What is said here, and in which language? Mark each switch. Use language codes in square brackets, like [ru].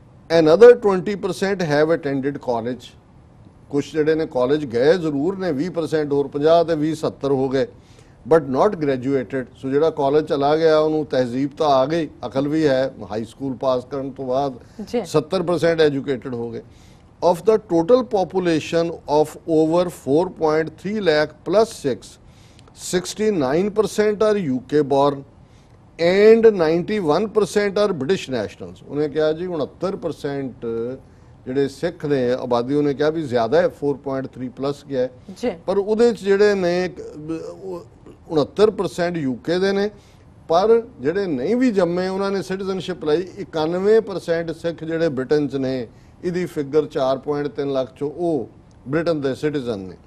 [en] another 20% have attended college, [pa] ਕੁਛ ਜਿਹੜੇ ਨੇ ਕਾਲਜ ਗਏ ਜ਼ਰੂਰ ਨੇ, 20% ਹੋਰ 50 ਤੇ 20 70 ਹੋ ਗਏ, [en] But not graduated. [pa] ਸੋ ਜਿਹੜਾ ਕਾਲਜ ਚਲਾ ਗਿਆ ਉਹਨੂੰ ਤਹਿਜ਼ੀਬ ਤਾਂ ਆ ਗਈ, ਅਕਲ ਵੀ ਹੈ, ਹਾਈ ਸਕੂਲ ਪਾਸ ਕਰਨ ਤੋਂ ਬਾਅਦ ਜੀ 70% ਐਜੂਕੇਟਡ ਹੋ ਗਏ। [en] of the total population of over 4.3 lakh plus 69% are UK born and 91% are British nationals। [pa] ਉਹਨੇ ਕਿਹਾ ਜੀ 69% ਜਿਹੜੇ ਸਿੱਖ ਨੇ ਆਬਾਦੀ, ਉਹਨੇ ਕਿਹਾ ਵੀ ਜ਼ਿਆਦਾ ਹੈ, 4.3 ਪਲੱਸ ਗਿਆ ਹੈ, ਜੀ ਪਰ ਉਹਦੇ ਚ ਜਿਹੜੇ ਨੇ 69% UK ਦੇ ਨੇ, ਪਰ ਜਿਹੜੇ ਨਹੀਂ ਵੀ ਜੰਮੇ ਉਹਨਾਂ ਨੇ ਸਿਟੀਜ਼ਨਸ਼ਿਪ ਲਈ। 91% ਸਿੱਖ ਜਿਹੜੇ ਬ੍ਰਿਟਨ ਚ ਨੇ, ਇਹਦੀ ਫਿਗਰ 4.3 ਲੱਖ ਚੋਂ ਉਹ ਬ੍ਰਿਟਨ ਦੇ ਸਿਟੀਜ਼ਨ ਨੇ।